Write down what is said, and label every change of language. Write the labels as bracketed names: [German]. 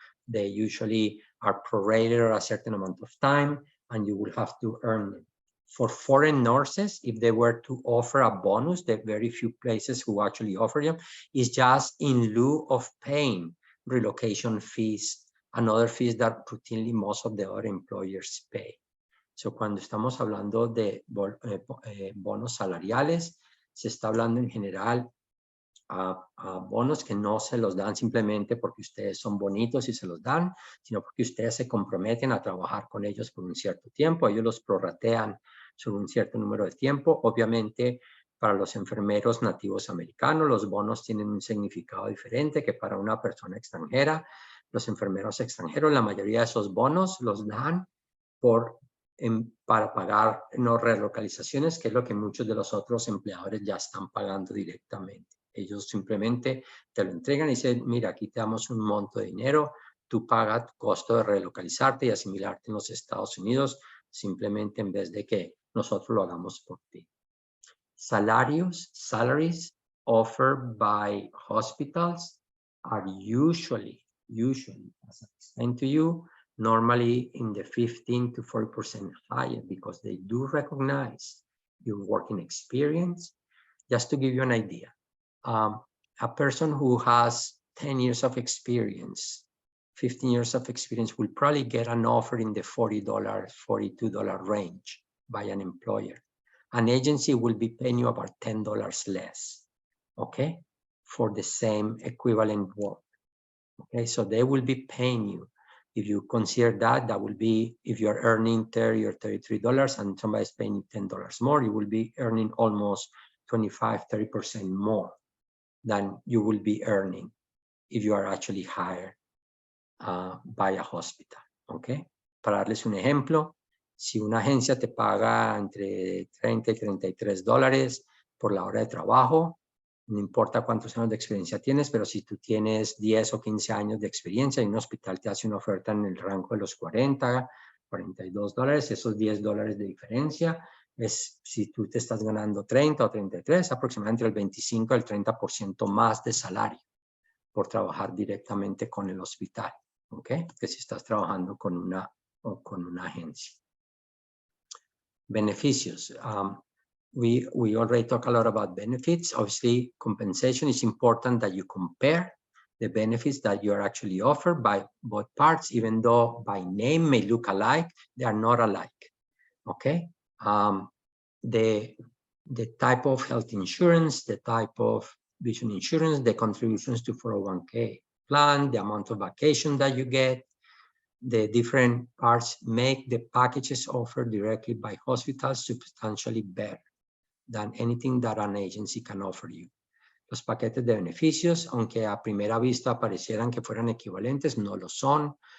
[English] They usually are prorated a certain amount of time, and you will have to earn it. For foreign nurses, if they were to offer a bonus, the very few places who actually offer them, is just in lieu of paying relocation fees and other fees that routinely most of the other employers pay. [Spanish] So, cuando estamos hablando de bonos salariales, se está hablando en general a bonos que no se los dan simplemente porque ustedes son bonitos y se los dan, sino porque ustedes se comprometen a trabajar con ellos por un cierto tiempo. Ellos los prorratean sobre un cierto número de tiempo. Obviamente, para los enfermeros nativos americanos, los bonos tienen un significado diferente que para una persona extranjera. Los enfermeros extranjeros, la mayoría de esos bonos los dan para pagar no relocalizaciones, que es lo que muchos de los otros empleadores ya están pagando directamente. Ellos simplemente te lo entregan y dicen, mira, aquí te damos un monto de dinero, tú pagas tu costo de relocalizarte y asimilarte en los Estados Unidos, simplemente en vez de que nosotros lo hagamos por ti. [English] Salaries offered by hospitals are usually, as I explained to you, normally in the 15 to 40% higher, because they do recognize your working experience. Just to give you an idea, a person who has 10 years of experience, 15 years of experience will probably get an offer in the $40, $42 range by an employer. An agency will be paying you about $10 less, okay, for the same equivalent work. Okay, so they will be paying you. If you consider that, that will be, if you're earning $30 or $33 and somebody's paying you $10 more, you will be earning almost 25, 30% more than you will be earning if you are actually hired by a hospital, okay? [Spanish] Para darles un ejemplo, si una agencia te paga entre 30 y 33 dólares por la hora de trabajo, no importa cuántos años de experiencia tienes, pero si tú tienes 10 o 15 años de experiencia y un hospital te hace una oferta en el rango de los 40, 42 dólares, esos 10 dólares de diferencia, es si tú te estás ganando 30 o 33, aproximadamente el 25 al 30% más de salario por trabajar directamente con el hospital, ¿ok? Que si estás trabajando con una agencia. Beneficios. [English] We already talked a lot about benefits. Obviously, compensation is important that you compare the benefits that you are actually offered by both parts, even though by name may look alike, they are not alike, okay? The type of health insurance, the type of vision insurance, the contributions to 401k plan, the amount of vacation that you get, the different parts make the packages offered directly by hospitals substantially better than anything that an agency can offer you. [Spanish] Los paquetes de beneficios, aunque a primera vista parecieran que fueran equivalentes, no lo son.